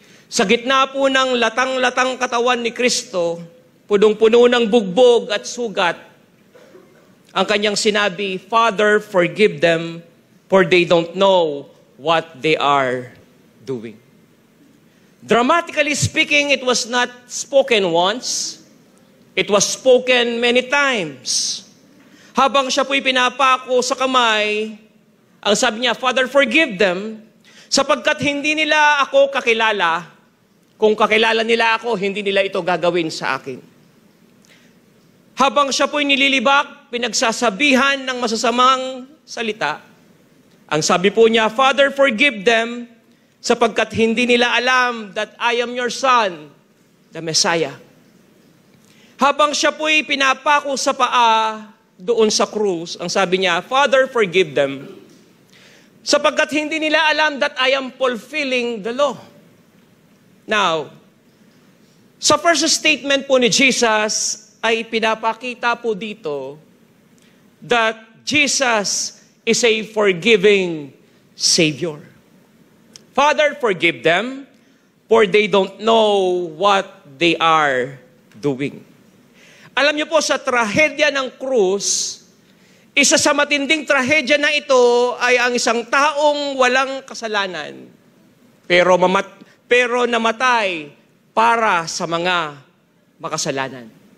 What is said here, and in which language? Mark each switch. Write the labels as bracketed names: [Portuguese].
[Filipino] Sa gitna po ng latang-latang katawan ni Kristo, punong-puno ng bugbog at sugat, ang kanyang sinabi, [English] Father, forgive them for they don't know what they are doing. Dramatically speaking, it was not spoken once. It was spoken many times. [Filipino] Habang siya po'y pinapako sa kamay, ang sabi niya, [English] Father, forgive them, [Filipino] sapagkat hindi nila ako kakilala. Kung kakilala nila ako, hindi nila ito gagawin sa akin. Habang siya po'y nililibak, pinagsasabihan ng masasamang salita, ang sabi po niya, [English] Father, forgive them, [Filipino] sapagkat hindi nila alam [English] that I am your Son, the Messiah. [Filipino] Habang siya po'y pinapako sa paa doon sa krus, ang sabi niya, [English] Father, forgive them, [Filipino] sapagkat hindi nila alam [English] that I am fulfilling the law. Now, sa first statement po ni Jesus, [Filipino] ay pinapakita po dito [English] that Jesus is a forgiving Savior. Father, forgive them, for they don't know what they are doing. [Filipino] Alam niyo po, sa trahedya ng krus, isa sa matinding trahedya na ito ay ang isang taong walang kasalanan, pero namatay para sa mga makasalanan.